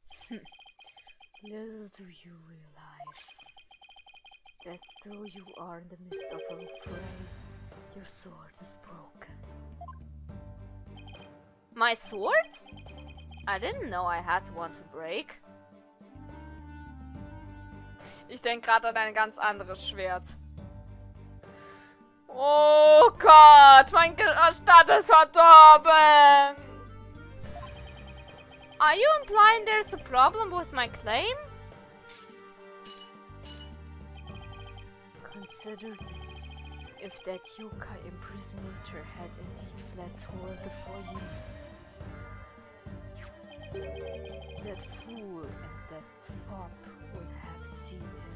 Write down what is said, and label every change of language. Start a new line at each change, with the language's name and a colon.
English: Little do you realize that though you are in the midst of a fray, your sword is broken. My sword? I didn't know I had one to break.
German: Ich denke gerade an ein ganz anderes Schwert. Oh Gott, mein Stadt ist verdorben!
English: Are you implying there's a problem with my claim? Consider this. If that yokai impersonator had indeed fled toward the foyer, that fool and that fop would have seen him.